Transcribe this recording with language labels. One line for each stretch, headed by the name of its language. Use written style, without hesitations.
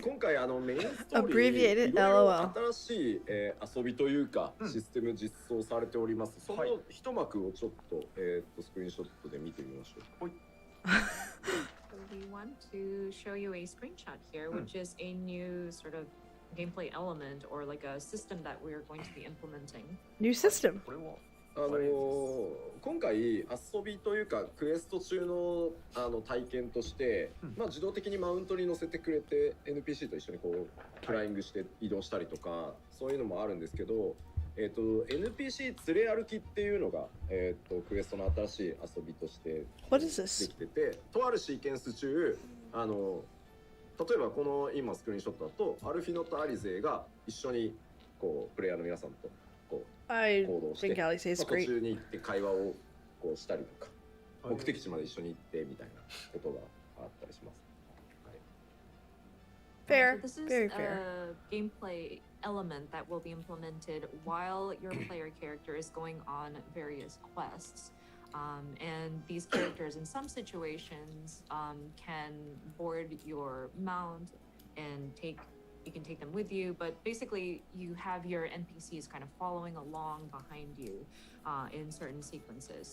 Japanese: 今回メインストーリーいろいろ
English: LOL
Japanese: 新しい、遊びというか、システム実装されております。その一幕をちょっと、スクリーンショットで見てみましょう。
English: So we want to show you a screenshot here, which is a new sort of gameplay element or like a system that we're going to be implementing. New system.
Japanese: これは今回遊びというかクエスト中の体験として、まあ、自動的にマウントに乗せてくれて NPC と一緒にこうフライングして移動したりとかそういうのもあるんですけど、NPC 連れ歩きっていうのが、クエストの新しい遊びとしてできてて、とあるシーケンス中例えばこの今スクリーンショットだとアルフィノとアリゼが一緒にこうプレイヤーの皆さんとこう行動して、途中に行って会話をこうしたりとか、目的地まで一緒に行ってみたいなことがあったりします。
English: Fair, so this is very fair. A gameplay element that will be implemented while your player character is going on various quests. And these characters in some situations can board your mount and you can take them with you, but basically you have your NPCs kind of following along behind you in certain sequences.